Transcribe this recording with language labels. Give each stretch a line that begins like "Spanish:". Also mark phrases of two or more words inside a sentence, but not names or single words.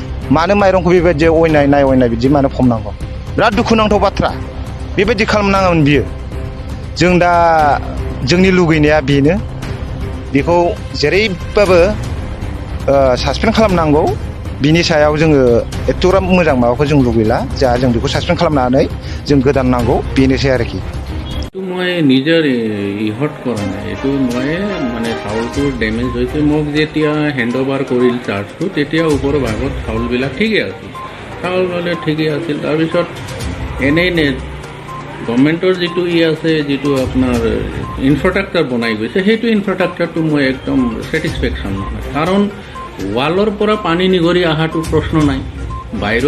Bodo: मानो माइरंखौ बेबायदि अयनाय बिदि मानो फमनांगौ बिराद दुखुनांथाव बाथ्रा बेबायदि खालामनाङामोन बियो जों दा जोंनि लुगैनाया बेनो बेखौ जेरैबाबो सासपेन्ड खालामनांगौ बिनि सायाव जोङो एथ'ग्राब मोजां माबाखौ जों लुगैला जा जों बेखौ सासपेन्ड खालामनानै जों गोदान नांगौ बेनोसै आरोखि
Assamese: মই নিজৰ ইহত কৰা নাই এইটো মই মানে চাউলটোৰ ডেমেজ হৈছে মোক যেতিয়া হেণ্ড অভাৰ কৰিল চাৰ্জটো তেতিয়া ওপৰৰ ভাগত চাউলবিলাক ঠিকেই আছিল চাউলবিলাক ঠিকেই আছিল তাৰপিছত এনেই গভৰ্ণমেণ্টৰ যিটো আছে যিটো আপোনাৰ ইনফ্ৰাষ্ট্ৰাকচাৰ বনাই গৈছে সেইটো ইনফ্ৰাষ্ট্ৰাকচাৰটো মই একদম ছেটিছফেকশ্যন নহয় কাৰণ ৱালৰ পৰা পানী নিগৰি অহাটো প্ৰশ্ন নাই বাহিৰৰ